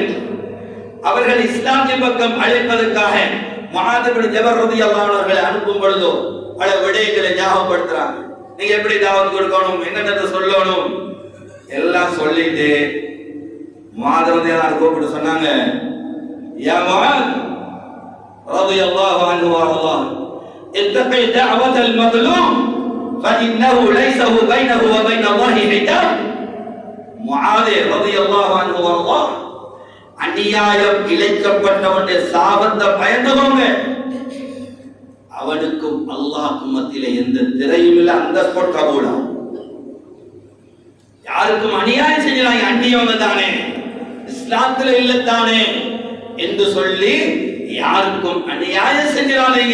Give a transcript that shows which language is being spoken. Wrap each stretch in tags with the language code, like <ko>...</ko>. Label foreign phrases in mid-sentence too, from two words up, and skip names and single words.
<ta>அவர்கள் இஸ்லாத்தை பக்கம் அழைப்பதற்காக முஆத் பின் ஜபல்</ta> <ar>رضي الله عنه</ar> <ta>அவர்களை அனுப்பும் பொழுதோ பல விடயங்களை ஞாபகப்படுத்துறாங்க. நீங்க எப்படி தாவத் கொடுக்கணும், என்னென்ன சொல்லணும் எல்லாம் சொல்லிட்டு முஆத்</ta> <ar>رضي الله عنه</ar> <ta>கூப்பிட்டு சொன்னாங்க, யா முஆத்</ta> <ar>رضي الله عنه وارضاه اتقي دعوة المظلوم فإنه ليس بينه وبين الله حجاب.</ar> <ta>முஆத்</ta> <ar>رضي الله عنه وأرضاه,</ar> <ta>அநியாயம் இழைக்கப்பட்டவனுடைய சாபத்தை பயந்துகோங்க, அவனுக்கும் அல்லாஹ்வுக்கும் மத்தியிலே எந்த திரையும் இல்லை, அந்த கபூலா. யாருக்கும் அநியாயம் செஞ்சாங்க, அந்நியவங்க தானே, இஸ்லாத்துல இல்ல தானே என்று சொல்லி யாருக்கும் அநியாயம் செஞ்சிடாதீங்க.</ta>